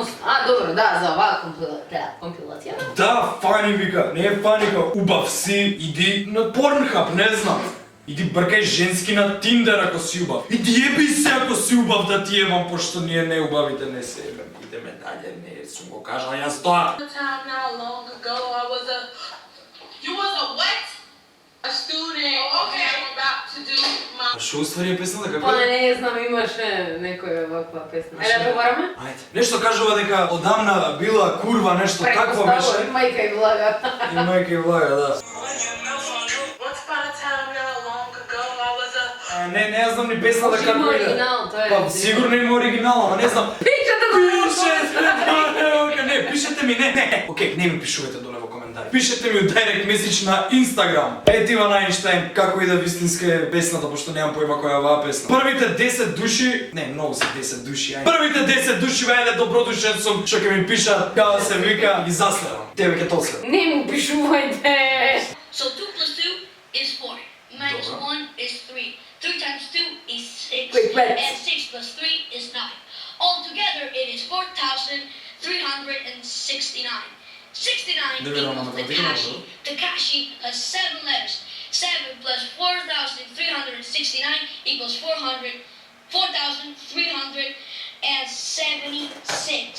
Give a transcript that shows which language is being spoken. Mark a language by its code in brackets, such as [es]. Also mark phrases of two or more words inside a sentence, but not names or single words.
[mk] А, добро, да, за оваа компилација. Да, фани вика, не е фани као убав си, иди на Pornhub, не знам. Иди бркај женски на Tinder ако си убав. Иди еби се ако си убав да ти ебам, пошто ние не убавите не се ебам. Идеме далje, не сум го кажал јас тоа. [en] Time not long ago, I was a. You was a what? A student. Okay. I'm about to do my. [mk] А шо уствари е песната како Па е? не знам, имаше некоја ваква песна. Ајде да побараме? Ајде. Нешто кажува дека одамна била курва, нешто такво беше. Мајка и влага. И мајка и влага, да. [en] Once upon a time not long ago, I was a. [mk] Не ја знам ни песната Може има како иде. оригинал, тоа е. Па сигурно има оригинал, ама не знам. Пишете го! Не, пишете ми, не. Океј, не ми пишувате доле во коментари. Пишете ми у [en] direct message [mk] на Инстаграм. Ет Иван Ајнштајн, како иде вистинска е песната, пошто немам појма која е оваа песна. Првите 10 души, не, многу се 10 души, ајде. Првите 10 души вајде добродушен сум, што ќе ми пишат, како се вика, и заследам. Тебе ќе тоа следам. Не му пишувајте! [en] So 2 plus 2 is 4. Minus Dobra. 1 is 3. 3 times 2 is 6. Quick maths. And 6 plus 3 is 9. Altogether, it is 4,369. 69 [pt] Deve era uma [en] equals [pt] matemática, Takashi. não? [en] Takashi has 7 letters. 7 plus 4,369 equals 4,376.